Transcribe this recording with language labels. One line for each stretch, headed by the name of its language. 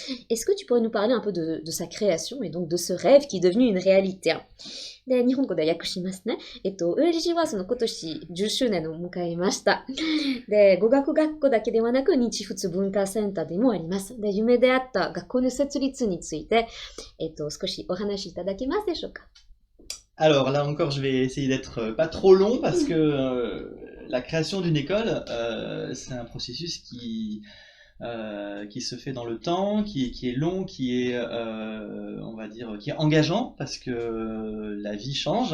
French: Est-ce que tu pourrais nous parler un peu de sa création et donc de ce rêve qui est devenu une réalité?
Japanese: で、日本語で訳しますね。ULG は今年10周年を迎えました。で、語学学校だけではなく、日仏文化センターでもあります。で、夢であった学校の設立について、少しお話しいただけますでしょうか。
French: Alors là encore, je vais essayer d'être pas trop long parce que la création d'une école, c'est un processus qui se fait dans le temps, qui est long, qui est, on va dire, qui est engageant parce que la vie change.